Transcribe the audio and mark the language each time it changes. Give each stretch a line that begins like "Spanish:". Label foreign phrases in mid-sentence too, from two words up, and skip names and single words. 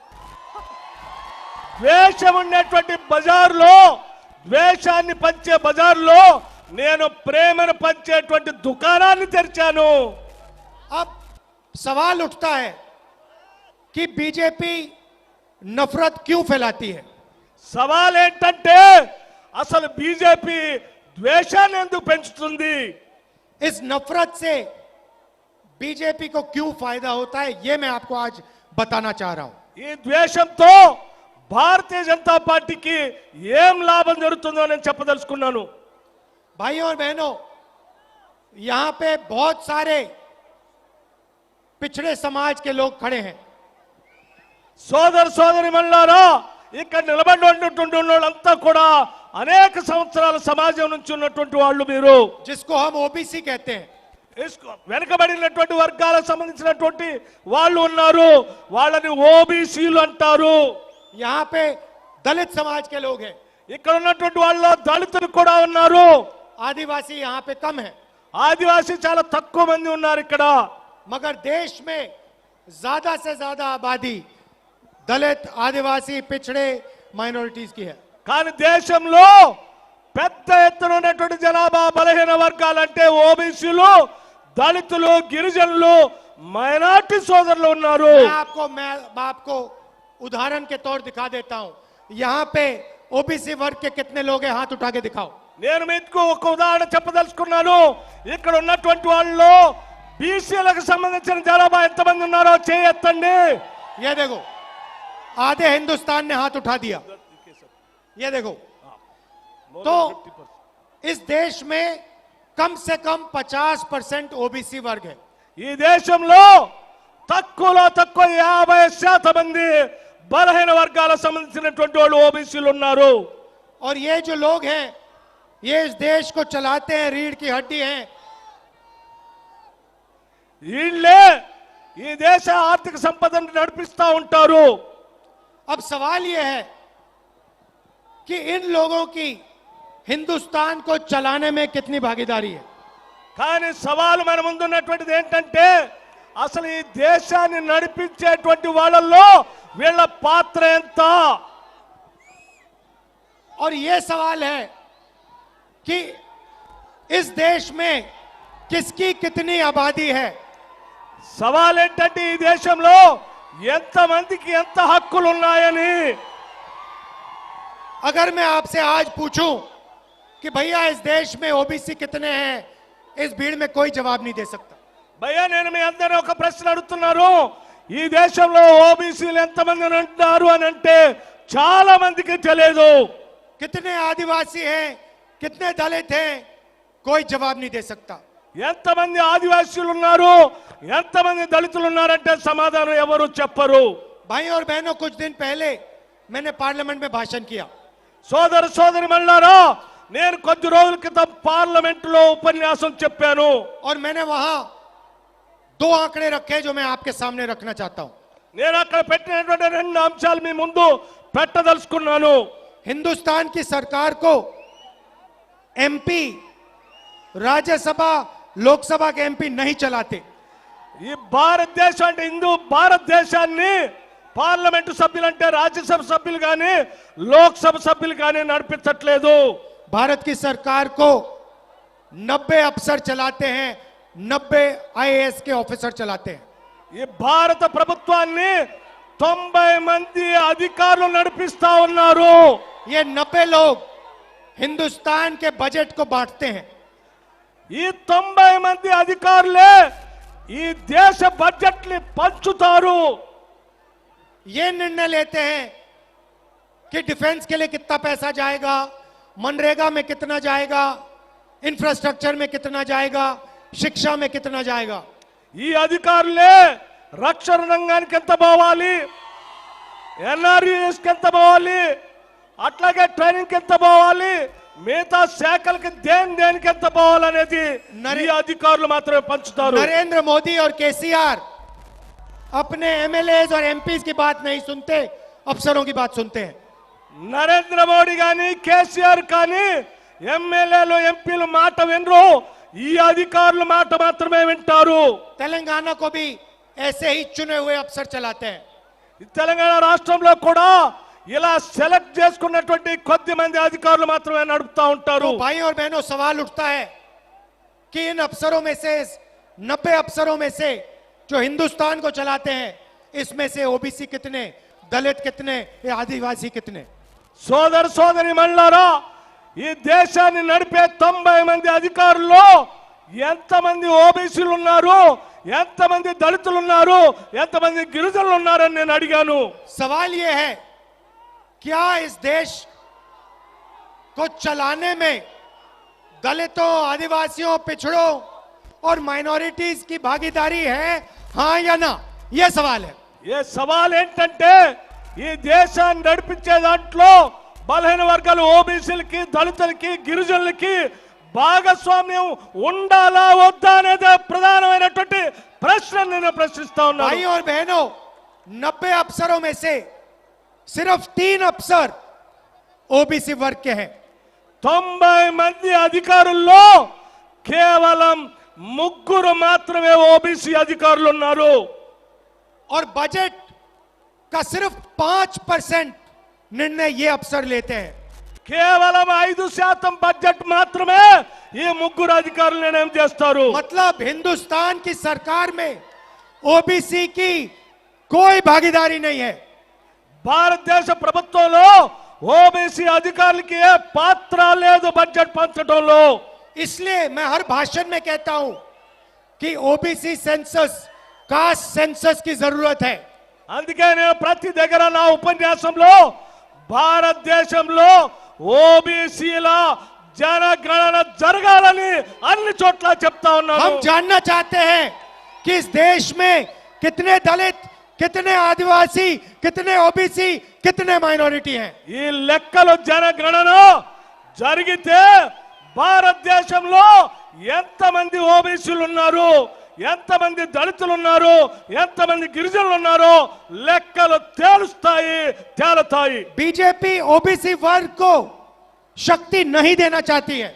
Telugu: ద్వేషం ఉండేటువంటి బజార్లో, ద్వేషాన్ని పంచే బజార్లో నేను ప్రేమను పంచేటువంటి దుకాణాన్ని తెరిచాను.
Hindi: अब सवाल उठता है कि बीजेपी नफरत क्यों फैलाती है।
Telugu: సవాల్ ఏంటంటే అసలు బీజేపీ ద్వేషాన్ని ఎందుకు పెంచుతుంది?
Hindi: इस नफरत से बीजेपी को क्यों फायदा होता है, ये मैं आपको आज बताना चाह रहा हूं।
Telugu: ఈ ద్వేషంతో భారతీయ జనతా పార్టీకి ఏం లాభం జరుగుతుందో నేను చెప్పదలుచుకున్నాను.
Hindi: भाइयों और बहनों, यहां पे बहुत सारे पिछड़े समाज के लोग खड़े हैं।
Telugu: సోదర సోదరిమణులారా, ఇక్కడ నిలబడినటువంటి వాళ్ళంతా కూడా అనేక సంవత్సరాల సమాజం నుంచి ఉన్నటువంటి వాళ్ళు. మీరు
Hindi: जिसको हम ओबीसी कहते हैं,
Telugu: వెనుకబడినటువంటి వర్గాలకు సంబంధించినటువంటి వాళ్ళు ఉన్నారు. వాళ్ళని ఓబీసీలు అంటారు.
Hindi: यहां पे दलित समाज के लोग हैं,
Telugu: ఇక్కడ ఉన్నటువంటి వాళ్ళు దళితులు కూడా ఉన్నారు.
Hindi: आदिवासी यहां पे कम है,
Telugu: ఆదివాసీ చాలా తక్కువ మంది ఉన్నారు ఇక్కడ.
Hindi: मगर देश में ज्यादा से ज्यादा आबादी दलित, आदिवासी, पिछड़े माइनॉरिटीज की है।
Telugu: కానీ దేశంలో పెద్ద ఎత్తున ఉన్నటువంటి జనాభా బలహీన వర్గాలంటే ఓబీసీలు, దళితులు, గిరిజనులు, మైనార్టీ సోదరులు ఉన్నారు.
Hindi: मैं आपको उदाहरण के तौर दिखा देता हूं। यहां पे ओबीसी वर्ग के कितने लोग हैं, हाथ उठा के दिखाओ।
Telugu: నేను మీకు ఒక ఉదాహరణ చెప్పదలుచుకున్నాను. ఇక్కడ ఉన్నటువంటి వాళ్ళు బీసీలకు సంబంధించిన జనాభా ఎంతమంది ఉన్నారో చేయెత్తండి.
Hindi: ये देखो, आधे हिंदुस्तान ने हाथ उठा दिया। ये देखो, तो इस देश में कम से कम 50% ओबीसी वर्ग है।
Telugu: ఈ దేశంలో తక్కువలో తక్కువ 50% మంది బలహీన వర్గాలకు సంబంధించినటువంటి వాళ్ళు ఓబీసీలు ఉన్నారు.
Hindi: और ये जो लोग हैं, ये इस देश को चलाते हैं, रीढ़ की हड्डी हैं।
Telugu: వీళ్ళే ఈ దేశ ఆర్థిక సంపదను నడిపిస్తా ఉంటారు.
Hindi: अब सवाल ये है कि इन लोगों की हिंदुस्तान को चलाने में कितनी भागीदारी है।
Telugu: కానీ సవాలు మన ముందున్నటువంటిది ఏంటంటే అసలు ఈ దేశాన్ని నడిపించేటువంటి వాళ్ళల్లో వీళ్ళ పాత్ర ఎంత?
Hindi: और ये सवाल है कि इस देश में किसकी कितनी आबादी है।
Telugu: సవాల్ ఏంటంటే ఈ దేశంలో ఎంత మందికి ఎంత హక్కులు ఉన్నాయని.
Hindi: अगर मैं आपसे आज पूछूं कि भैया इस देश में ओबीसी कितने हैं, इस भीड़ में कोई जवाब नहीं दे सकता।
Telugu: భయ్యా, నేను మీ అందరినీ ఒక ప్రశ్న అడుగుతున్నాను. ఈ దేశంలో ఓబీసీలు ఎంతమంది అంటున్నారు అని అంటే చాలా మందికి తెలియదు.
Hindi: कितने आदिवासी हैं, कितने दलित हैं, कोई जवाब नहीं दे सकता।
Telugu: ఎంతమంది ఆదివాసీలు ఉన్నారు, ఎంతమంది దళితులు ఉన్నారంటే సమాధానం ఎవరు చెప్పరు.
Hindi: भाई और बहनों, कुछ दिन पहले मैंने पार्लियामेंट में भाषण किया।
Telugu: సోదర సోదరిమణులారా, నేను కొద్ది రోజుల క్రితం పార్లమెంట్ లో ఉపన్యాసం చెప్పాను.
Hindi: और मैंने वहां 2 आंकड़े रखे जो मैं आपके सामने रखना चाहता हूं।
Telugu: నేను అక్కడ పెట్టినటువంటి 2 అంశాలు మీ ముందు పెట్టదలుచుకున్నాను.
Hindi: हिंदुस्तान की सरकार को एमपी, राज्यसभा, लोकसभा के एमपी नहीं चलाते।
Telugu: ఈ భారతదేశం అంటే భారతదేశాన్ని పార్లమెంటు సభ్యులంటే రాజ్యసభ సభ్యులు కానీ లోక్సభ సభ్యులు కానీ నడిపించట్లేదు.
Hindi: भारत की सरकार को 90 अफसर चलाते हैं, 90 आईएएस के ऑफिसर चलाते हैं।
Telugu: ఈ భారత ప్రభుత్వాన్ని 90 మంది అధికారులు నడిపిస్తా ఉన్నారు.
Hindi: ये 90 लोग हिंदुस्तान के बजट को बांटते हैं।
Telugu: ఈ 90 మంది అధికారులే ఈ దేశ బడ్జెట్ ని పంచుతారు.
Hindi: ये निर्णय लेते हैं कि डिफेंस के लिए कितना पैसा जाएगा, मनरेगा में कितना जाएगा, इंफ्रास्ट्रक्चर में कितना जाएगा, शिक्षा में कितना जाएगा।
Telugu: ఈ అధికారులే రక్షణ రంగానికి ఎంత పోవాలి, ఎన్ఆర్ఈఎస్ కి ఎంత పోవాలి, అట్లాగే ట్రైనింగ్ కి ఎంత పోవాలి, మిగతా శాఖలకి దేనికి ఎంత పోవాలనేది ఈ అధికారులు మాత్రమే పంచుతారు.
Hindi: नरेंद्र मोदी और केसीआर अपने एमएलए और एमपी की बात नहीं सुनते, अफसरों की बात सुनते हैं.
Telugu: నరేంద్ర మోడీ గాని కేసీఆర్ కానీ ఎమ్మెల్యేలు ఎంపీలు మాట వినరు, ఈ అధికారుల మాట మాత్రమే వింటారు.
Hindi: तेलंगाना को भी ऐसे ही चुने हुए अफसर चलाते हैं.
Telugu: తెలంగాణ రాష్ట్రంలో కూడా ఇలా సెలెక్ట్ చేసుకున్నటువంటి కొద్ది మంది అధికారులు మాత్రమే నడుపుతా ఉంటారు.
Hindi: तो भाई और बहनों, सवाल उठता है कि इन अफसरों में से 90 अफसरों में से जो हिंदुस्तान को चलाते हैं, इसमें से ओबीसी कितने, दलित कितने, या आदिवासी कितने?
Telugu: సోదర సోదరి మళ్ళారా, ఈ దేశాన్ని నడిపే 90 మంది అధికారుల్లో ఎంతమంది ఓబీసీలు ఉన్నారు, ఎంతమంది దళితులు ఉన్నారు, ఎంతమంది గిరిజనులు ఉన్నారని నేను అడిగాను.
Hindi: सवाल ये है, क्या इस देश को चलाने में दलितों, आदिवासियों, पिछड़ों और माइनॉरिटीज की भागीदारी है, हाँ या ना? यह सवाल है.
Telugu: ఏ సవాల్ ఏంటంటే ఈ దేశాన్ని నడిపించే దాంట్లో బలహీన వర్గాలు ఓబీసీలకి, దళితులకి, గిరిజనులకి భాగస్వామ్యం ఉండాలా వద్దా అనేది ప్రధానమైనటువంటి ప్రశ్న నేను ప్రశ్నిస్తా ఉన్నాను.
Hindi: भाई और बहनों, 90 अफसरों में से सिर्फ 3 अफसर ओबीसी वर्ग के हैं.
Telugu: 90 మంది అధికారుల్లో కేవలం 3 మాత్రమే ఓబీసీ అధికారులు ఉన్నారు.
Hindi: और बजट का सिर्फ 5% निर्णय ये अफसर लेते हैं.
Telugu: కేవలం 5% బడ్జెట్ మాత్రమే ఈ 3 అధికారులు నిర్ణయం చేస్తారు.
Hindi: मतलब हिंदुस्तान की सरकार में ओबीसी की कोई भागीदारी नहीं है.
Telugu: భారతదేశ ప్రభుత్వంలో ఓబీసీ అధికారులకి ఏ పాత్ర లేదు బడ్జెట్ పంచడంలో.
Hindi: इसलिए मैं हर भाषण में कहता हूं कि
English: OBC census, caste census
Hindi: की जरूरत है.
Telugu: అందుకే నేను ప్రతి దగ్గర నా ఉపన్యాసంలో భారతదేశంలో ఓబీసీల జనగణన జరగాలని అన్ని చోట్ల చెప్తా ఉన్నాను.
Hindi: हम जानना चाहते हैं कि इस देश में कितने दलित, कितने आदिवासी, कितने ओबीसी, कितने माइनॉरिटी हैं.
Telugu: ఈ లెక్కలు జనగణన జరిగితే భారతదేశంలో ఎంతమంది ఓబీసీలు ఉన్నారు, ఎంతమంది దళితులు ఉన్నారు, ఎంతమంది గిరిజనులు ఉన్నారో లెక్కలు తేలుతాయి.
Hindi: बीजेपी ओबीसी वर्ग को शक्ति नहीं देना चाहती है.